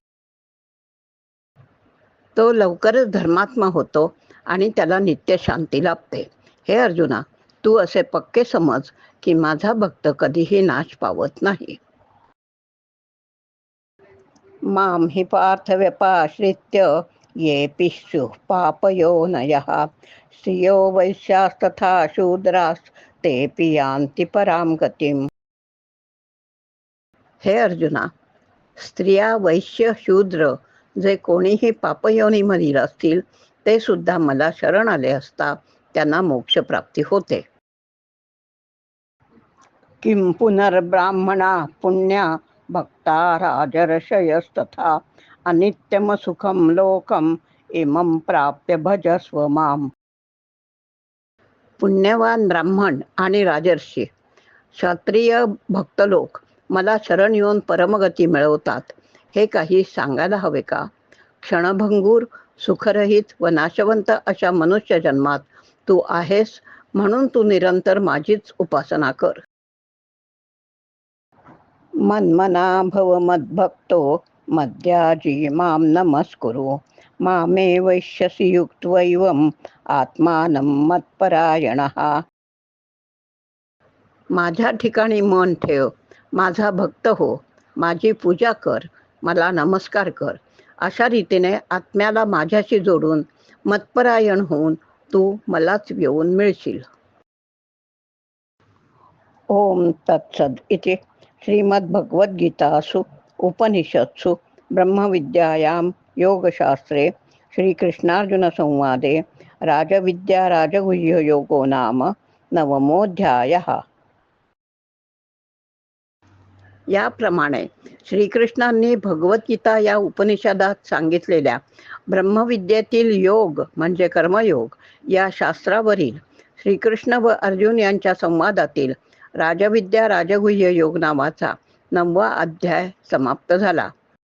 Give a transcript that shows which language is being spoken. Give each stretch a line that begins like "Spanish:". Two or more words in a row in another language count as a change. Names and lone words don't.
Marathi: तो लवकरच धर्मात्मा होतो आणि त्याला नित्य शांती लाभते. हे अर्जुना, तू असे पक्के समज की माझा भक्त कधीही नाश पावत नाही.
Sanskrit: मां हि पार्थ व्यपाश्रित्य येऽपि स्युः पापयोनयः स्त्रियो वैश्यास्तथा शूद्रास्तेऽपि यान्ति परां गतिम्.
Marathi: हे अर्जुना, स्त्रिया, वैश्य, शूद्र जे कोणीही पापयोनीमधील असतील ते सुद्धा मला शरण आले असता त्यांना मोक्षप्राप्ती होते.
Sanskrit: किं पुनर्ब्राह्मणा पुण्या भक्ता राजर्षयस्तथा अनित्यमसुखं लोकम इमं प्राप्य भजस्व माम.
Marathi: पुण्यवान ब्राह्मण आणि राजर्षी, क्षत्रिय भक्त लोक मला शरण येऊन परमगती मिळवतात हे काही सांगायला हवे का? क्षणभंगूर, सुखरहित व नाशवंत अशा मनुष्य जन्मात तू आहेस म्हणून तू निरंतर माझीच उपासना कर.
Sanskrit: मन्मना भव मद्भक्तो मद्याजी मां नमस्कुरु मामे वैश्यसि युक्त्वैवम् आत्मानं मत्परायणः.
Marathi: माझ्या ठिकाणी मन ठेव, माझा भक्त हो, माझी पूजा कर, मला नमस्कार कर. अशा रीतीने आत्म्याला माझ्याशी जोडून मत्परायण होऊन तू मलाच येऊन मिळशील.
Sanskrit: ओम तत्सद इति श्रीमद्भगवद्गीतासु उपनिषत्सु ब्रह्मविद्यायां योगशास्त्रे श्रीकृष्णार्जुनसंवादे राजविद्या राजगुह्ययोगो नाम नवमोऽध्यायः.
Marathi: याप्रमाणे श्रीकृष्णांनी भगवद्गीता या उपनिषदात सांगितलेल्या ब्रह्मविद्येतील योग म्हणजे कर्मयोग या शास्त्रावरील श्रीकृष्ण व अर्जुन यांच्या संवादातील राजविद्या राजगुह्य योग नावाचा 9वा अध्याय समाप्त झाला.